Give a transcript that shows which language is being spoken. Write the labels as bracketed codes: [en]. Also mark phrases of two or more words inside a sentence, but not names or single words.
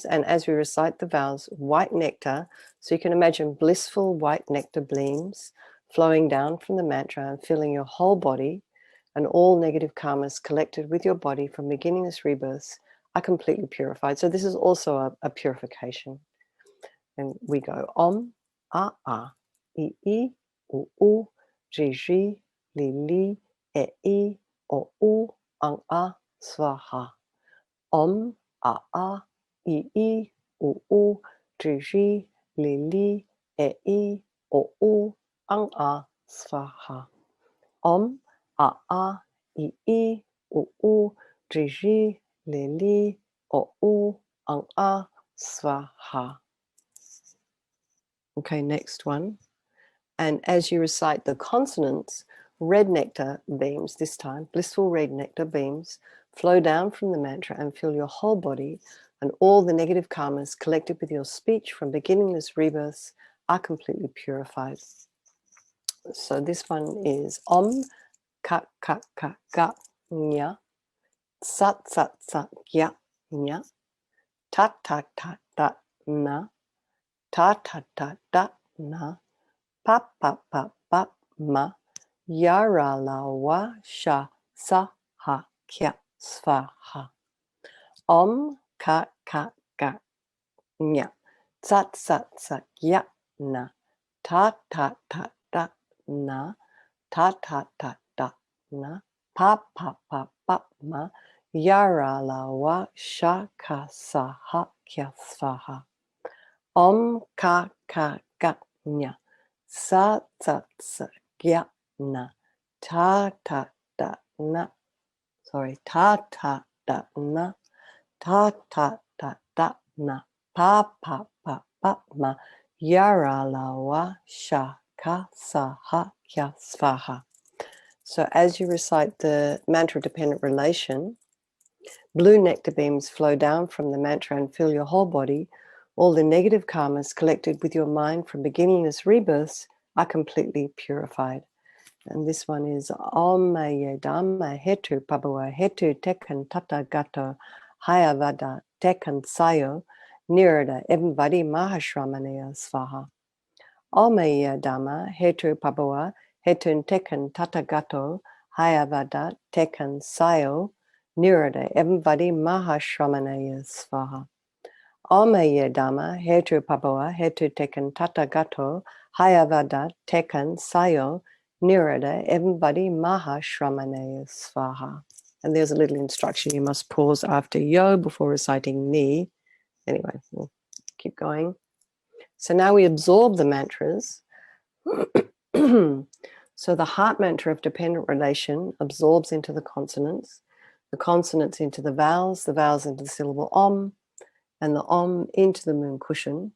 [en] And as we recite the vows, white nectar, so you can imagine blissful white nectar gleams flowing down from the mantra and filling your whole body, and all negative karmas collected with your body from beginningless rebirths are completely purified. So this is also a purification. And we go [sa] om, a, I, u, ji, ji, li, e, o, u, ang, a, swaha. Om, a, I, u, ji, ji, li, e, o, u, ang, a, swaha. Om, a, I, u, ji, ji, li, o, u, ang, a, swaha. [en] Okay, next one. And as you recite the consonants, red nectar beams, this time, blissful red nectar beams, flow down from the mantra and fill your whole body, and all the negative karmas collected with your speech from beginningless rebirths are completely purified. So this one is [sa] Om Ka Ka Ka Ga Nya Sat Sat Sat Ya Nya Ta Ta Ta Ta Na Ta Ta Ta Ta Na Pa Pa Pa Pa Ma Yara La Wa Sha Sa Ha Kya Svaha. Om Ka Ka Ga Nya Sat Sat Sat Ya Na Ta Ta Ta Ta Na Ta Ta Ta Ta Na Pa Pa Pa Pa Ma Yara La Wa Sha Ka Sa Ha Kya Svaha. Om Ka Ka Ga Nya Sa Sa Sa Ya Na Ta Ta Ta Na Ta Ta Ta Na Ta Ta Ta Ta Na Pa Pa Pa Pa Ma Yara La Wa Sha Ka Sa Ha Kya Svaha. [en] So as you recite the mantra dependent relation, blue nectar beams flow down from the mantra and fill your whole body. All the negative karmas collected with your mind from beginningless rebirths are completely purified. And this one is [sa] Om Maya Dhamma Hetu Pabhawa Hetu Tekan Tata Gato Hayavada Tekan Sayo Nirada Evvadi Mahashramanaya Svaha. Om Maya Dhamma Hetu Pabhawa Hetu Tekan Tata Gato Hayavada Tekan Sayo Nirada Evvadi Mahashramanaya Svaha. Om Maya Dhamma Hetu Pabhawa Hetu Tekan Tata Gato Hayavada Tekan Sayo Nirada Everybody Maha Shramanaya Svaha. [en] And there's a little instruction. You must pause after yo before reciting ni. Anyway, we'll keep going. So now we absorb the mantras. So the heart mantra of dependent relation absorbs into the consonants into the vowels into the syllable om, and the om into the moon cushion.